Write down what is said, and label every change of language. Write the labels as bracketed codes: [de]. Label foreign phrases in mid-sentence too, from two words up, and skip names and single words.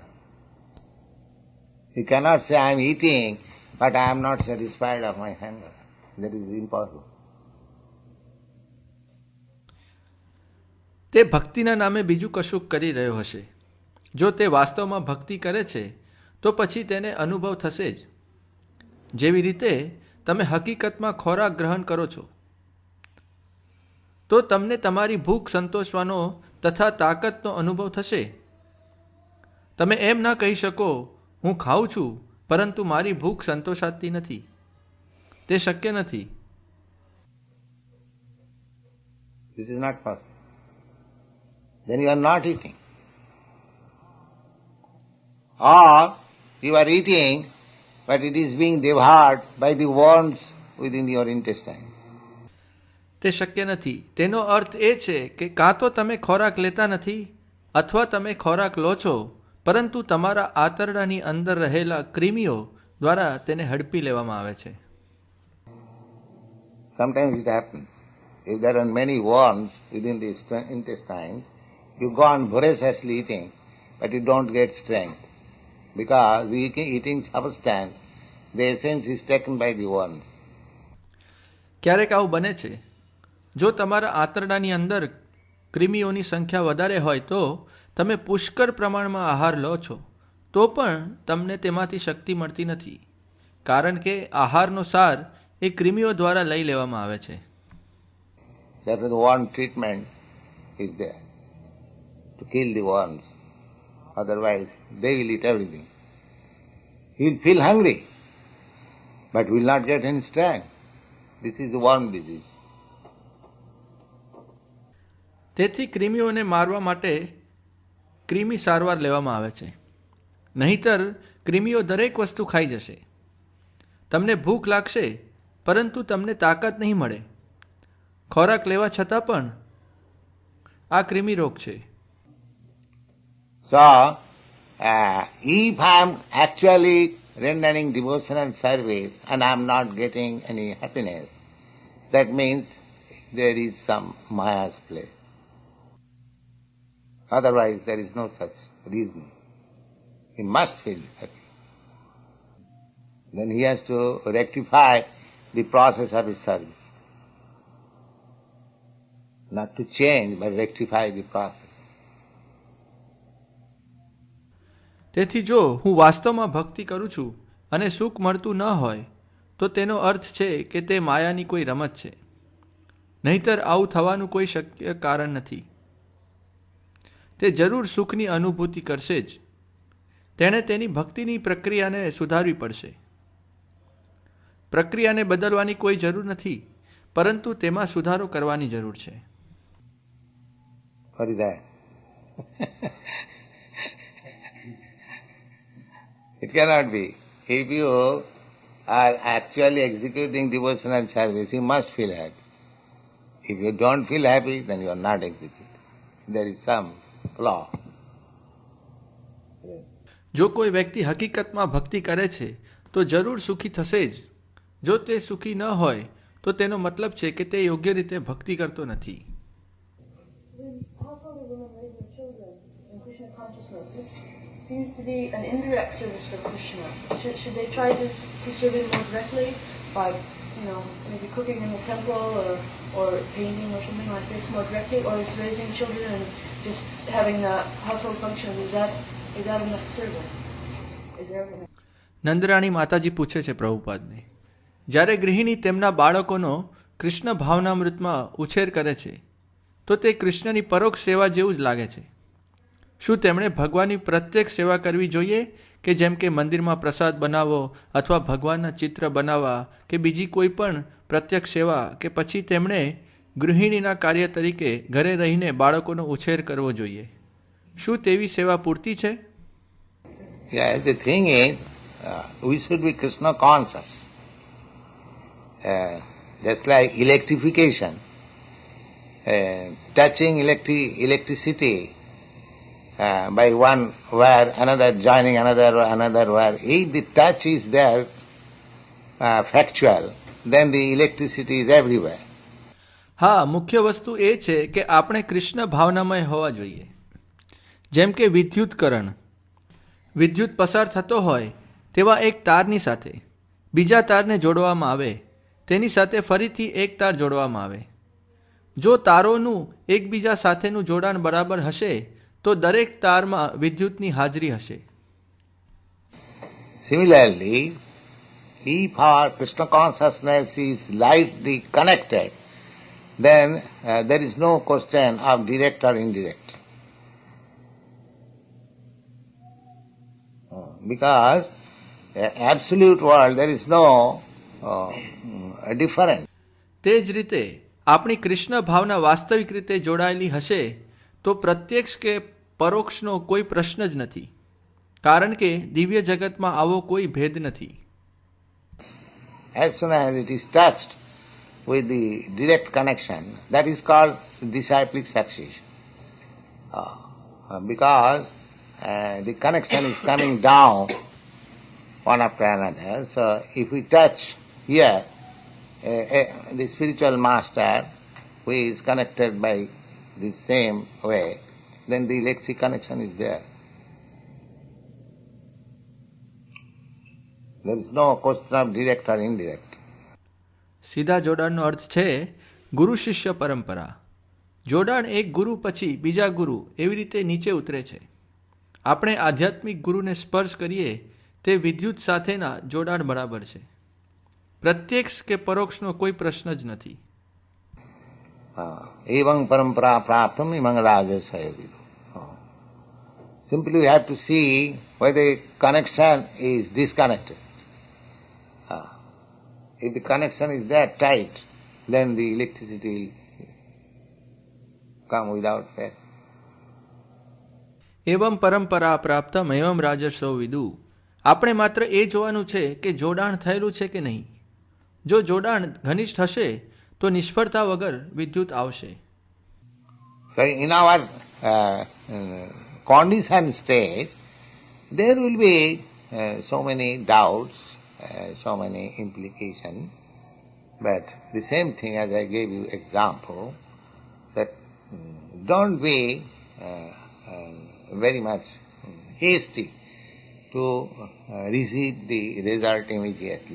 [en] You cannot say, I am eating, but I am not satisfied of my hunger. That is impossible. [gu] તે ભક્તિના નામે બીજું કશુંક કરી રહ્યો હશે. જો તે વાસ્તવમાં ભક્તિ કરે છે તો પછી તેને અનુભવ થશે જ. જેવી રીતે તમે હકીકતમાં ખોરાક ગ્રહણ કરો છો તો તમને તમારી ભૂખ સંતોષવાનો તથા તાકાતનો અનુભવ થશે. તમે એમ ના કહી શકો, હું ખાઉં છું પરંતુ મારી ભૂખ સંતોષાતી નથી. તે શક્ય નથી. [en] This is not possible. Then you are not eating. Or you are eating, but it is being devoured by the worms within your intestine. [gu] તે શક્ય નથી. તેનો અર્થ એ છે કે કાં તો તમે ખોરાક લેતા નથી અથવા તમે ખોરાક લો છો પરંતુ તમારા આંતરડાની અંદર રહેલા ક્રિમીઓ દ્વારા તેને હડપી લેવામાં આવે છે. [en] Sometimes it happens. If there are many worms within the intestines, you go on voraciously eating, but you don't get strength. because eating substance, the essence is taken by the worms. [gu] ક્યારેક આવું બને છે. જો તમારા આંતરડાની અંદર ક્રિમીઓની સંખ્યા વધારે હોય તો તમે પુષ્કળ પ્રમાણમાં આહાર લો છો તો પણ તમને તેમાંથી શક્તિ મળતી નથી, કારણ કે આહારનો સાર એ ક્રિમીઓ દ્વારા લઈ લેવામાં આવે છે. [en] Therefore the worm treatment is there, to kill the worms. Otherwise they will eat everything. He will feel hungry, but will not get any strength. This is the worm disease. [gu] તેથી ક્રિમીઓને મારવા માટે ક્રિમી સારવાર લેવામાં આવે છે. નહીંતર ક્રિમીઓ દરેક વસ્તુ ખાઈ જશે. તમને ભૂખ લાગશે પરંતુ તમને તાકાત નહીં મળે. ખોરાક લેવા છતાં પણ આ ક્રિમી રોગ છે. [en] So, if I am actually rendering devotional service and I am not getting any happiness, that means there is some Maya's play. Otherwise there is no such reason. He must feel happy. Then he has to rectify the process of his service. Not to change, but rectify the process. [gu] તેથી જો હું વાસ્તવમાં ભક્તિ કરું છું અને સુખ મળતું ન હોય તો તેનો અર્થ છે કે તે માયાની કોઈ રમત છે. નહીંતર આવું થવાનું કોઈ શક્ય કારણ નથી. તે જરૂર સુખની અનુભૂતિ કરશે જ. તેણે તેની ભક્તિની પ્રક્રિયાને સુધારવી પડશે. પ્રક્રિયાને બદલવાની કોઈ જરૂર નથી, પરંતુ તેમાં સુધારો કરવાની જરૂર છે. [en] What is that? It cannot be. If you are actually executing devotional service, you must feel happy. If you don't feel happy, then you are not executing. There is some flaw. [gu] જો કોઈ વ્યક્તિ હકીકતમાં ભક્તિ કરે છે તો જરૂર સુખી થશે જ. જો તે સુખી ન હોય તો તેનો મતલબ છે કે તે યોગ્ય રીતે ભક્તિ કરતો નથી. [en] How far the women raise their children in Krishna consciousness? This seems to be an indirect service for Krishna. Should they try to serve him more directly by, maybe cooking in the temple or painting or something like this more directly, or is raising children and just having the household functions, is that enough service? Is there enough? [gu] નંદરાણી માતાજી પૂછે છે પ્રભુપાદને, જ્યારે ગૃહિણી તેમના બાળકોનો કૃષ્ણ ભાવનામૃતમાં ઉછેર કરે છે તો તે કૃષ્ણની પરોક્ષ સેવા જેવું જ લાગે છે. શું તેમણે ભગવાનની પ્રત્યક્ષ સેવા કરવી જોઈએ કે જેમ કે મંદિરમાં પ્રસાદ બનાવવો અથવા ભગવાનના ચિત્ર બનાવવા કે બીજી કોઈ પણ પ્રત્યક્ષ સેવા, કે પછી તેમણે ગૃહિણીના કાર્ય તરીકે ઘરે રહીને બાળકોનો ઉછેર કરવો જોઈએ? શું તેવી સેવા પૂરતી છે? [en] Yeah, the thing is, we should be Krishna conscious. Just like electrification, touching electricity by one wire, another joining another wire. If the touch is there, factual, then the electricity is everywhere. [gu] હા, મુખ્ય વસ્તુ એ છે કે આપણે કૃષ્ણ ભાવનામય હોવા જોઈએ. જેમ કે વિદ્યુત પસાર થતો હોય તેવા એક તારની સાથે બીજા તારને જોડવામાં આવે, તેની સાથે ફરીથી એક તાર જોડવામાં આવે. જો તારોનું એકબીજા સાથેનું જોડાણ બરાબર હશે તો દરેક તારમાં વિદ્યુતની હાજરી હશે. [en] Similarly, if our Krishna consciousness is lightly connected, then there is no question of direct or indirect. Because absolute world, there is no difference. [gu] તે જ રીતે આપણી કૃષ્ણ ભાવના વાસ્તવિક રીતે જોડાયેલી હશે તો પ્રત્યક્ષ કે પરોક્ષનો કોઈ પ્રશ્ન જ નથી, કારણ કે દિવ્ય જગતમાં આવો કોઈ ભેદ નથી. [en] As soon as it is touched with the direct connection, that is called disciplic succession. Because the connection is coming down one after another. So if we touch here, the spiritual master who is connected by the same way, then the electric connection is there. There is no question of direct or indirect. [gu] સીધા જોડાણનો અર્થ છે ગુરુ શિષ્ય પરંપરા. જોડાણ એક ગુરુ પછી બીજા ગુરુ એવી રીતે નીચે ઉતરે છે. આપણે આધ્યાત્મિક ગુરુને સ્પર્શ કરીએ તે વિદ્યુત સાથેના જોડાણ બરાબર છે. પ્રત્યક્ષ કે પરોક્ષનો કોઈ પ્રશ્ન જ નથી. [sa] एवं परम्परा प्राप्तम् इमं राजसय विदु. [en] Simply we have to see whether the connection is disconnected. If the connection is that tight, then the electricity will come without fail. [sa] એવમ પરંપરા પ્રાપ્તમ એવમ રાજસો વિદુ. [gu] આપણે માત્ર એ જોવાનું છે કે જોડાણ થયેલું છે કે નહીં. જો જોડાણ ઘનિષ્ઠ હશે તો નિષ્ફળતા વગર વિદ્યુત આવશે. [en] So in our condition stage, there will be so many doubts, so many implications, but the same thing as I gave you example, that don't be very much hasty to receive the result immediately.